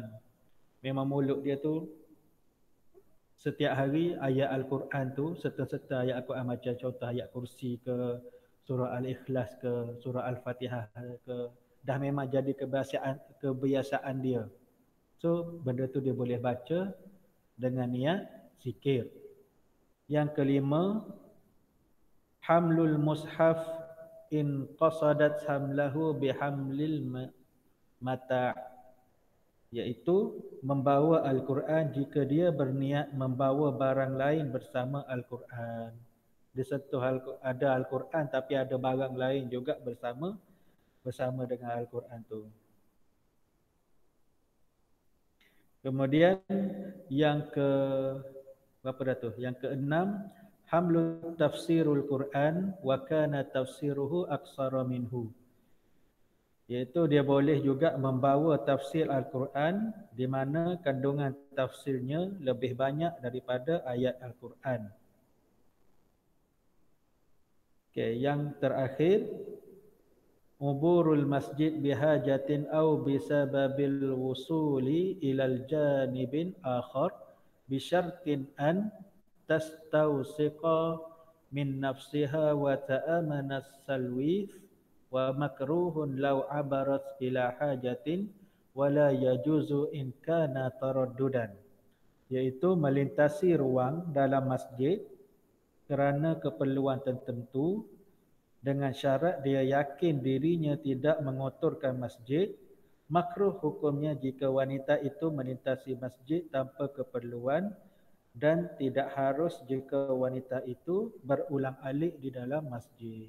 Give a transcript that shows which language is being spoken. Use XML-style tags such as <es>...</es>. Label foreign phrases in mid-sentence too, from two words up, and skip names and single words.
<ms>Memang mulut dia tu setiap hari ayat Al-Quran tu, serta-serta ayat Al-Quran macam contoh ayat kursi ke, surah Al-Ikhlas ke, surah Al-Fatihah ke, dah memang jadi kebiasaan dia. So benda tu dia boleh baca dengan niat zikir. Yang kelima,</ms> <ar>حمل المصحف إن قصدت حمله بحمل المتاع',</ar> <ms>iaitu membawa Al-Quran jika dia berniat membawa barang lain bersama Al-Quran. Dia sentuh ada Al-Quran tapi ada barang lain juga bersama dengan Al-Quran tu. Kemudian yang ke berapa dah tu? Yang keenam,</ms> <ar>حمل تفسير القرآن وكان تفسيره أكثر منه.</ar> <ms>Iaitu dia boleh juga membawa tafsir Al-Quran di mana kandungan tafsirnya lebih banyak daripada ayat Al-Quran. Okey, yang terakhir,</ms> <ar>عبور المسجد بحاجة أو بسبب الوصول إلى الجانب الآخر بشرط أن تستوثق من نفسها و تأمن التلويث و مكروه لو عبرت إلى حاجة ولا يجوز إن كان ترددا,</ar> <ms>iaitu melintasi ruang dalam masjid kerana keperluan tertentu dengan syarat dia yakin dirinya tidak mengotorkan masjid. Makruh hukumnya jika wanita itu melintasi masjid tanpa keperluan dan tidak harus jika wanita itu berulang-alik di dalam masjid.</ms>